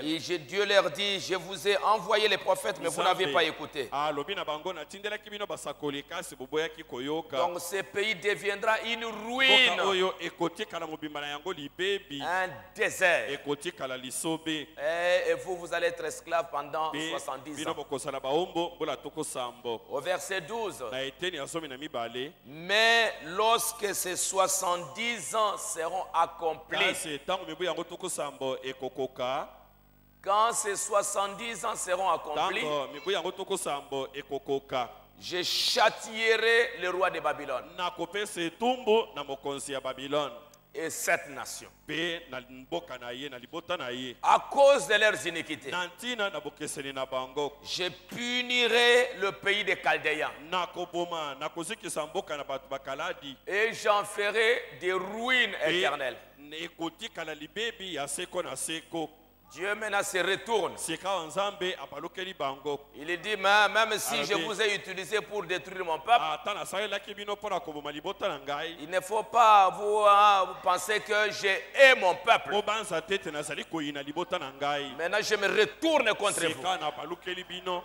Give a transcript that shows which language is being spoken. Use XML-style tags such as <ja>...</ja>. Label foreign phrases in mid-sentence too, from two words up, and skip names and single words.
<fr>Et Dieu leur dit, je vous ai envoyé les prophètes, mais vous n'avez pas écouté.</fr> <ln>alobi na bango natindelaki bino basakoli kasi boboyaki koyoka.</ln> <fr>Donc ce pays deviendra une mboka ruine,</fr> <ln>oyo ekotikala mobimba na yango libebi,</ln> <fr>un désert.</fr> <ln>ekotikala lisobe.</ln> <fr>Et vous, vous allez être esclave pendant mpe 70 bino ans.</fr> <ln>bokozala baombo mbula tuku sambo.</ln> <fr>Au verset 12.</fr> <ln>na eteni ya zomi na mibale.</ln> <fr>Mais lorsque ces 70 ans seront accomplis,</fr> <ln>kasi ntango mibu yango tuku sambo ekokoka.</ln> <fr>quand ces 70 ans seront accomplis,</fr> <ln>ntango mibu yango tuku sambo ekokoka.</ln> <fr>je châtierai le roi de Babylone.</fr> <ln>nakopesa etumbu na mokonzi ya babilone.</ln> <fr>et 7 nations.</fr> <ln>Pe na mboka na ye na libota na ye.</ln> <fr>À cause de leurs iniquités,</fr> <ln>Nantina na bokeseni na bango.</ln> <fr>je punirai le pays des Chaldéens.</fr> <ln>Na koboma na kozikisa mboka na bato bakaladi.</ln> <fr>Et j'en ferai des ruines éternelles.</fr> <ln>Ekotika na libebi ya seko na seko.</ln> <fr>Dieu maintenant se retourne.</fr> <ln>Seka nzambe abalokeli bango.</ln> <fr>Il dit, même si je vous ai utilisé pour détruire mon peuple, il ne faut pas vous penser que j'ai aimé mon peuple. Maintenant, je me retourne contre vous.</fr>